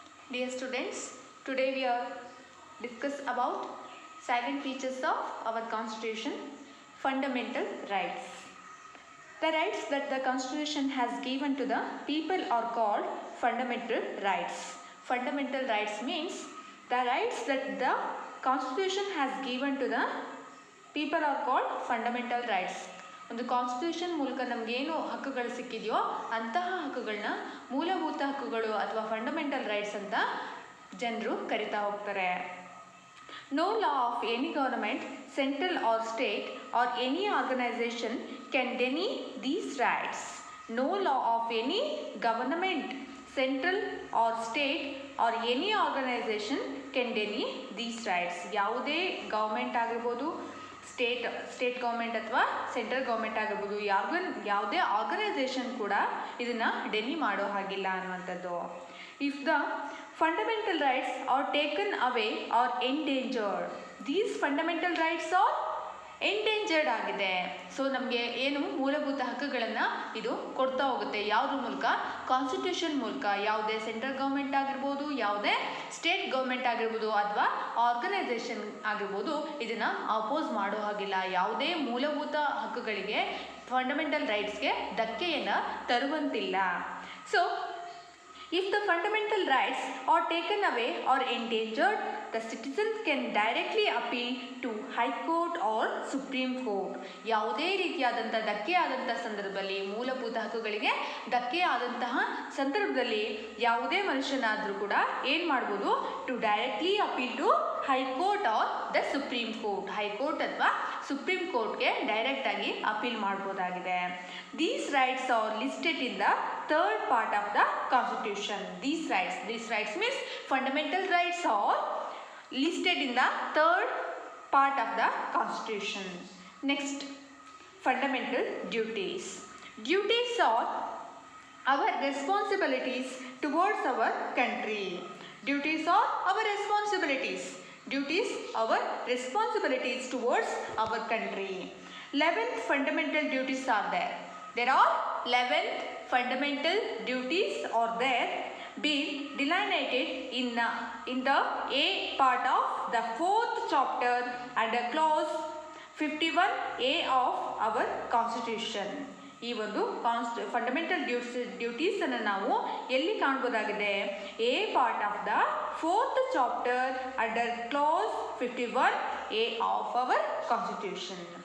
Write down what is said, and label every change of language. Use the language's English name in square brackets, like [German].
[English] Dear students, today we are discuss about silent features of our constitution, fundamental rights. The rights that the constitution has given to the people are called fundamental rights. Fundamental rights means the rights that the constitution has given to the people are called fundamental rights. [Kannada] ಒಂದು constitution ಮೂಲಕ ನಮಗೇನು ಹಕ್ಕುಗಳು ಸಿಕ್ಕಿದೆಯೋ ಅಂತಹ ಹಕ್ಕುಗಳನ್ನ ಮೂಲಭೂತ ಹಕ್ಕುಗಳು ಅಥವಾ fundamental rights ಅಂತ ಜನರು ಕರಿತಾ ಹೋಗ್ತಾರೆ. [English] No law of any government, central or state, or any organization can deny these rights. No law of any government, central or state, or any organization can deny these rights. [Kannada] ಯಾವುದೇ government ಆಗಿರ್ಬೋದು, state government ಅಥವಾ central government ಆಗಿರ್ಬೋದು, ಯಾವುದೇ organisation ಕೂಡ ಇದನ್ನು ಡೆನಿ ಮಾಡೋ ಹಾಗಿಲ್ಲ ಅನ್ನುವಂಥದ್ದು. [English] if the fundamental rights are taken away or endangered, these fundamental rights are endangered [Kannada] ಆಗಿದೆ. ಸೊ ನಮಗೆ ಏನು ಮೂಲಭೂತ ಹಕ್ಕುಗಳನ್ನು ಇದು ಕೊಡ್ತಾ ಹೋಗುತ್ತೆ. ಯಾವುದ್ರ ಮೂಲಕ? ಕಾನ್ಸ್ಟಿಟ್ಯೂಷನ್ ಮೂಲಕ. ಯಾವುದೇ ಸೆಂಟ್ರಲ್ ಗೌರ್ಮೆಂಟ್ ಆಗಿರ್ಬೋದು, ಯಾವುದೇ ಸ್ಟೇಟ್ ಗೌರ್ಮೆಂಟ್ ಆಗಿರ್ಬೋದು, ಅಥವಾ ಆರ್ಗನೈಸೇಷನ್ ಆಗಿರ್ಬೋದು, ಇದನ್ನು ಅಪೋಸ್ ಮಾಡೋ ಹಾಗಿಲ್ಲ. ಯಾವುದೇ ಮೂಲಭೂತ ಹಕ್ಕುಗಳಿಗೆ, fundamental ರೈಟ್ಸ್ಗೆ ಧಕ್ಕೆಯನ್ನು ತರುವಂತಿಲ್ಲ. [English] So if the fundamental rights are taken away or endangered, the citizens can directly appeal to High Court or Supreme Court. [Kannada] ಯಾವುದೇ ರೀತಿಯಾದಂಥ ಧಕ್ಕೆ ಆದಂಥ ಸಂದರ್ಭದಲ್ಲಿ, ಮೂಲಭೂತ ಹಕ್ಕುಗಳಿಗೆ ಧಕ್ಕೆ ಆದಂತಹ ಸಂದರ್ಭದಲ್ಲಿ ಯಾವುದೇ ಮನುಷ್ಯನಾದರೂ ಕೂಡ ಏನು ಮಾಡ್ಬೋದು? [English] To directly appeal to High Court or the Supreme Court. [Kannada] High court ಅಥವಾ ಸುಪ್ರೀಂ ಕೋರ್ಟ್ಗೆ ಡೈರೆಕ್ಟಾಗಿ appeal ಮಾಡ್ಬೋದಾಗಿದೆ. [English] These rights are listed in the third part of the constitution. These rights means fundamental rights are listed in the third part of the constitution. Next, fundamental duties. Duties are our responsibilities towards our country. Duties are our responsibilities. Duties our responsibilities towards our country. 11 fundamental duties are there. There are 11 fundamental duties are there, being delineated in the A part of the 4th chapter under clause 51A of our constitution. [Kannada] ಈ ಒಂದು fundamental duties ಅನ್ನು ನಾವು ಎಲ್ಲಿ ಕಾಣಬಹುದಾಗಿದೆ? [English] A part of the 4th chapter under clause 51A of our constitution.